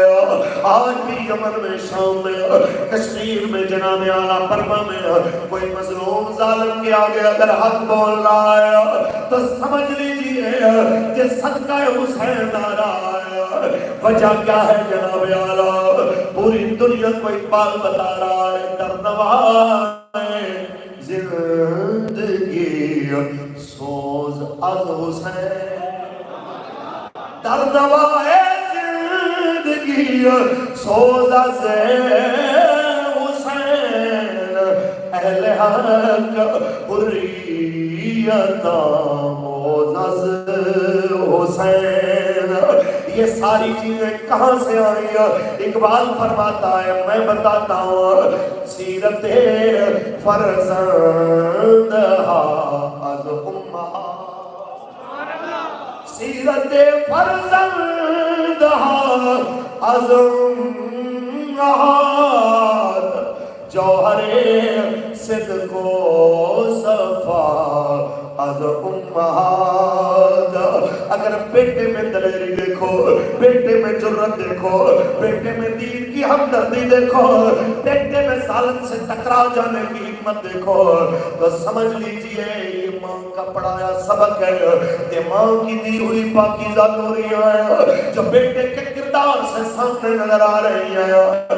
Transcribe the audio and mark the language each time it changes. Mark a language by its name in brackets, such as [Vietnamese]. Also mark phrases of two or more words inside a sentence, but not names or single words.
[Urdu] آج بھی یمن میں، شام میں، کشمیر میں جناب اعلیٰ فرمان میں کوئی مظلوم ظالم کے آگے اگر حق بول رہا ہے تو سمجھ لیجئے کہ صدقہ حسین آ رہا ہے. وجہ کیا ہے جناب اعلیٰ؟ پوری دنیا کو اقبال بتا رہا ہے [Persian] دردنواز زندگی سوز از حسین، دردنواز زندگی سوز از حسین، اہل حق حریت آموز از حسین. [Urdu] یہ ساری چیزیں کہاں سے آئی؟ اقبال فرماتا ہے میں بتاتا ہوں [Persian] سیرت فرزند از امہات، سیرت فرزند از امہات، جوہر صدق و صفا از امہات. [Urdu] اگر بیٹے میں دلیری دیکھو، بیٹے میں جرت دیکھو، بیٹے میں دین کی ہمدردی دیکھو، بیٹے میں ظالم سے ٹکرا جانے کی ہمت دیکھو تو سمجھ لیجئے یہ ماں کا پڑھایا سبق ہے، یہ ماں کی دی ہوئی پاکیزہ نوریاں ہیں جو بیٹے کے کردار سے سامنے نظر آ رہی ہیں.